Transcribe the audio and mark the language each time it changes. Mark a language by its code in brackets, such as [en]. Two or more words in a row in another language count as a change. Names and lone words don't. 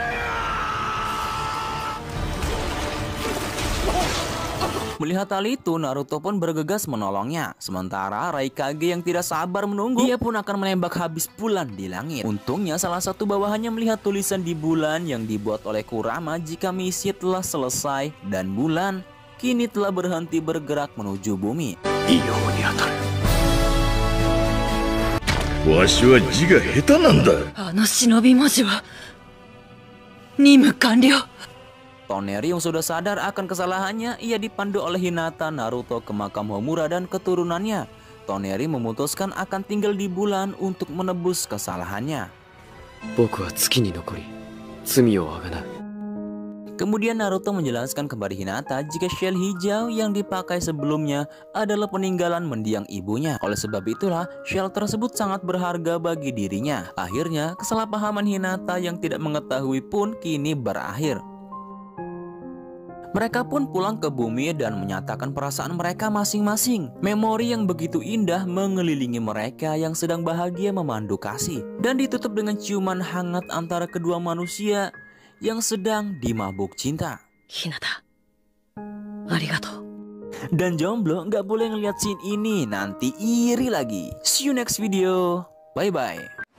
[id] Melihat hal itu, Naruto pun bergegas menolongnya. Sementara Raikage yang tidak sabar menunggu, dia pun akan menembak habis bulan di langit. Untungnya salah satu bawahannya melihat tulisan di bulan yang dibuat oleh Kurama jika misi telah selesai dan bulan kini telah berhenti bergerak menuju bumi. [ja] わしは字が下手なんだ。あの忍び文字は任務完了。 [id] Toneri yang sudah sadar akan kesalahannya, ia dipandu oleh Hinata Naruto ke makam Homura dan keturunannya. Toneri memutuskan akan tinggal di bulan untuk menebus kesalahannya. [ja] 僕は月に残り罪をあがなう。 [id] Kemudian Naruto menjelaskan kepada Hinata jika shell hijau yang dipakai sebelumnya adalah peninggalan mendiang ibunya. Oleh sebab itulah shell tersebut sangat berharga bagi dirinya. Akhirnya kesalahpahaman Hinata yang tidak mengetahui pun kini berakhir. Mereka pun pulang ke bumi dan menyatakan perasaan mereka masing-masing. Memori yang begitu indah mengelilingi mereka yang sedang bahagia memandu kasih. Dan ditutup dengan ciuman hangat antara kedua manusia yang sedang dimabuk cinta. [ja] Hinata, arigatou. [id] Dan jomblo nggak boleh ngeliat scene ini, nanti iri lagi. [en] See you next video. Bye-bye.